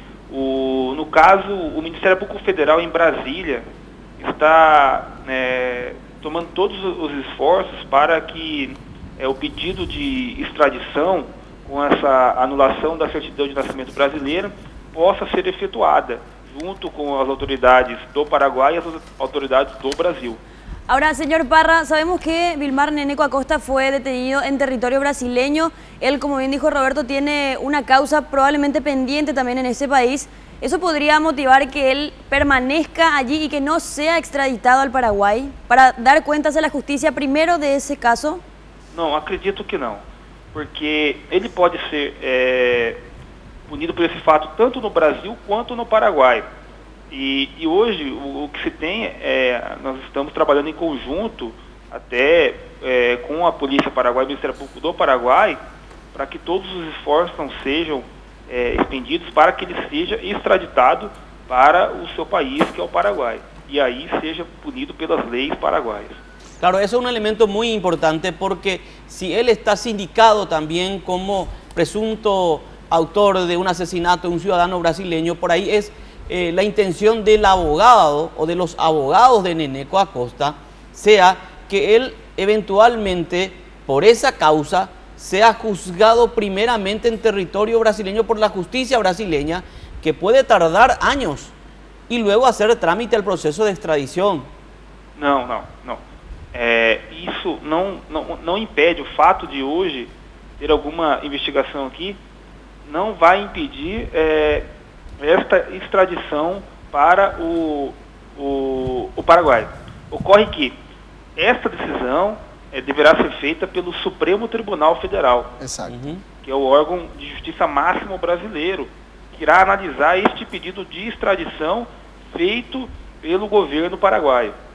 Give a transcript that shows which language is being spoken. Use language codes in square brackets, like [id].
[pt] No caso, o Ministério Público Federal em Brasília está tomando todos os esforços para que o pedido de extradição, com essa anulação da certidão de nascimento brasileira, possa ser efetuada, junto com as autoridades do Paraguai e as autoridades do Brasil. [es] Ahora, señor Parra, sabemos que Vilmar Neneco Acosta fue detenido en territorio brasileño. Él, como bien dijo Roberto, tiene una causa probablemente pendiente también en ese país. ¿Eso podría motivar que él permanezca allí y que no sea extraditado al Paraguay para dar cuentas a la justicia primero de ese caso? [pt] Não, acredito que não, porque ele pode ser punido por esse fato tanto no Brasil quanto no Paraguai. E hoje o que se tem nós estamos trabalhando em conjunto até com a Polícia Paraguai e o Ministério Público do Paraguai para que todos os esforços não sejam expendidos para que ele seja extraditado para o seu país, que é o Paraguai, e aí seja punido pelas leis paraguaias. [es] Claro, eso es un elemento muy importante porque si él está sindicado también como presunto autor de un asesinato de un ciudadano brasileño, por ahí es la intención del abogado o de los abogados de Neneco Acosta sea que él eventualmente por esa causa sea juzgado primeramente en territorio brasileño por la justicia brasileña, que puede tardar años, y luego hacer trámite al proceso de extradición. [pt] Não. Isso não impede o fato de hoje ter alguma investigação aqui, não vai impedir esta extradição para o Paraguai. Ocorre que esta decisão deverá ser feita pelo Supremo Tribunal Federal, que é o órgão de justiça máximo brasileiro, que irá analisar este pedido de extradição feito pelo governo paraguaio.